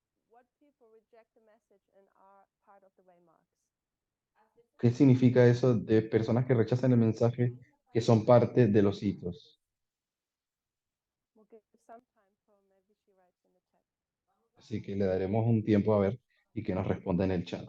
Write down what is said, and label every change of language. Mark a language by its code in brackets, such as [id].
[en] What people reject the message and are part of the waymarks? [es] ¿Qué significa eso de personas que rechazan el mensaje que son parte de los hitos? [en] We'll give some time for maybe she writes in the chat. [es] Así que le daremos un tiempo a ver y que nos responda en el chat.